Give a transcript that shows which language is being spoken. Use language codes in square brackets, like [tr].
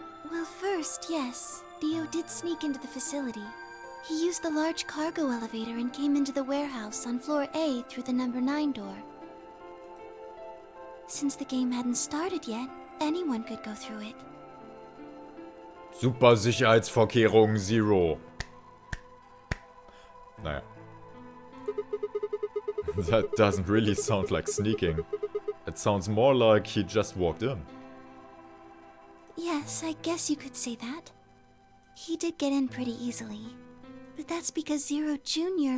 [en] Well, first, yes, Dio did sneak into the facility. He used the large cargo elevator and came into the warehouse on floor A through the number 9 door. Since the game hadn't started yet, anyone could go through it. [de] Super Sicherheitsvorkehrung 0. Naja. [en] That doesn't really sound like sneaking. It sounds more like he just walked in. Yes, I guess you could say that. He did get in pretty easily, but that's because Zero Jr.